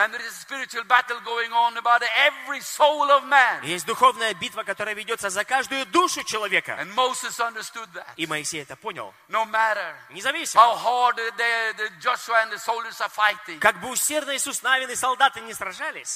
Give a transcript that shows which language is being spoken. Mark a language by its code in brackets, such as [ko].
[en] and there is a spiritual battle going on about every soul of man. [ru] Есть духовная битва, которая ведется за каждую душу человека. [en] And Moses understood that. [ru] И Моисей это понял. [en] No matter [ru] независимо, [en] how hard the Joshua and the soldiers are fighting, [ru] как бы усердно Иисус Навин и солдаты не сражались,